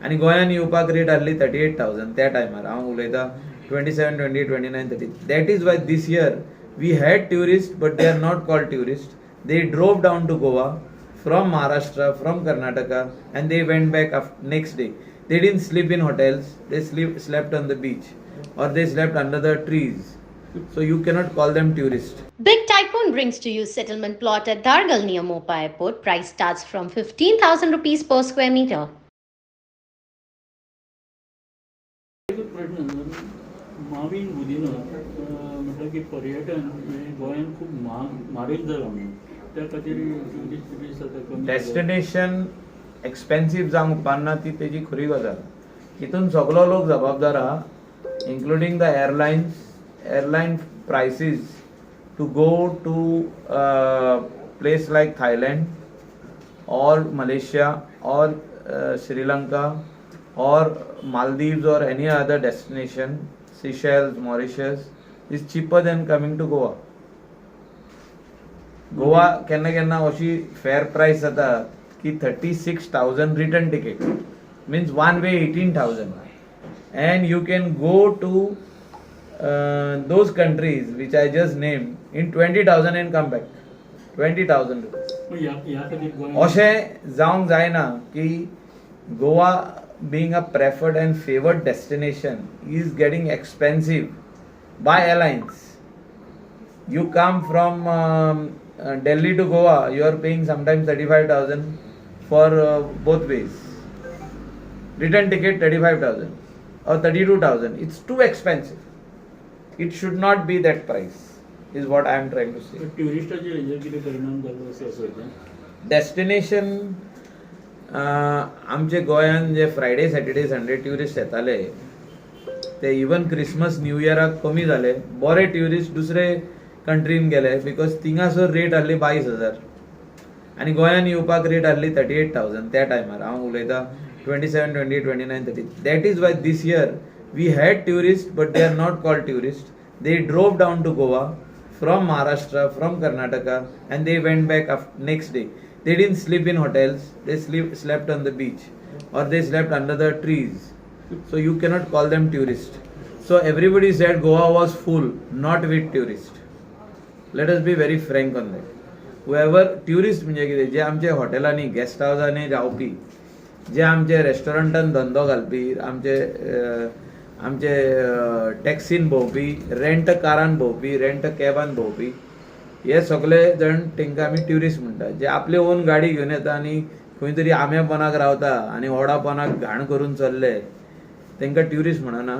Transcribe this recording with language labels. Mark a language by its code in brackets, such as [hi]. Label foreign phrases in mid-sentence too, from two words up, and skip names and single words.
[kok] आनी गोंयान येवपाक रेट आहली 38,000 त्या टायमार हांव उलयतां 27, 28, 29, 30. [en] That is why this year we had tourists, but they are not called tourists. They drove down to Goa from Maharashtra, from Karnataka, and they went back next day. They didn't sleep in hotels, they slept on the beach, or they slept under the trees. So you cannot call them tourists. Big Tycoon brings to you settlement plot at Dargal near Mopa Airport. Price starts from 15,000 rupees per square meter. [kok] प्रश्न मावीन बुदिनो म्हटलं की पर्यटन गोंयान खूब म्हारग जाला म्हणून त्या खातीर ट्युरिस्ट आतां कमी [en] destination expensive [kok] जावंक उपकारना ती तेजी खरी गजाल. हितून सगळो लोक जबाबदार आहा, [en] including the airline prices to go to place like Thailand or Malaysia or Sri Lanka or Maldives or any other destination, Seychelles, Mauritius, is cheaper than coming to Goa. Goa [kok] केन्ना केन्ना अशी [en] fair price [kok] जाता की [en] 36,000 रिटर्न ticket means one way 18,000, and you can go to those countries which I just named in 20,000 and come back. 20,000 rupees. [kok] ह्या खातीर गोंयान अशें जावंक जायना की [en] गोवा being a preferred and favored destination is getting expensive by airlines. You come from Delhi to Goa, you are paying sometimes 35,000 for both ways. Return ticket 35,000 or 32,000. It's too expensive. It should not be that price, is what I am trying to say. [kok] ट्युरिस्टाचेर हेजेर कितें परिणाम जालो अशें आसा? डेस्टिनेशन आमचे गोंयान जे [en] Friday Saturday Sunday tourist [kok] येताले ते इवन क्रिसमस न्यू इयराक कमी जाले. बरे ट्युरिस्ट दुसरे कंट्रीन गेले बिकॉज थिंगासर रेट आहली 22,000 आनी गोंयान येवपाक रेट आहली 38,000 त्या टायमार हांव उलयतां 27, 28, 29, 30. [en] That is why this year we had tourists, but they are not called tourists. They drove down to Goa from Maharashtra, from Karnataka, and they went back next day. They didn't sleep in hotels, they slept on the beach, or they slept under the trees. So you cannot call them tourists. So everybody said Goa was full, not with tourists. Let us be very frank on that. Whoever tourist [kok] म्हणजे कितें, जे आमचे हॉटेलांनी गेस्ट हावसांनी रावपी, जे आमचे रेस्टॉरंटान धंदो घालपी, आमचे टॅक्सीन भोंवपी, रेंट कारान भोंवपी, रेंट कॅबान भोंवपी, हे सगळे जण तांकां आमी ट्युरिस्ट म्हणटा. जे आपले ओन गाडी घेवन येता आनी खंय तरी आंब्यापनाक रावता आनी ओडापनाक घाण करून चल्ले, तांकां ट्युरिस्ट म्हणना.